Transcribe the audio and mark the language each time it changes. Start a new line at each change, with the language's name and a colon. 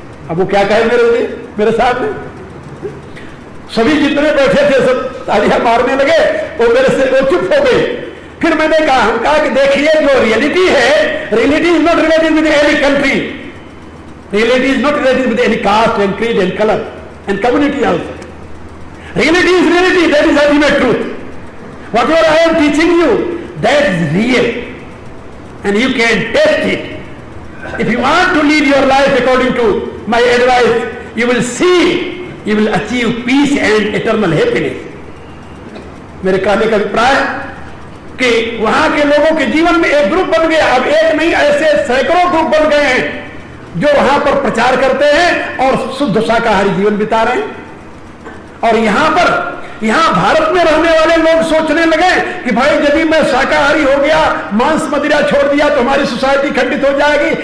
Hindi: अब वो क्या कहे मेरे साथ में, सभी जितने बैठे थे सब तालियां मारने लगे, वो मेरे से वो चुप हो गए। फिर मैंने कहा कि देखिए जो रियलिटी है,
English: Reality is not related with any country, reality is not related with any caste and creed and colour and community also. Reality is reality, that is ultimate truth. Whatever I am teaching you, that is real. And you can test it. If you want to lead your life according to my advice, you will see, you will achieve peace and eternal happiness.
Hindi: मेरे कहने का अभिप्राय कि वहां के लोगों के जीवन में एक ग्रुप बन गया. अब एक नहीं, ऐसे सैकड़ों ग्रुप बन गए हैं जो वहां पर प्रचार करते हैं और शुद्ध शाकाहारी जीवन बिता रहे हैं. और यहां भारत में रहने वाले लोग सोचने लगे कि भाई यदि मैं शाकाहारी हो गया, मांस मदिरा छोड़ दिया तो हमारी सोसाइटी खंडित हो जाएगी.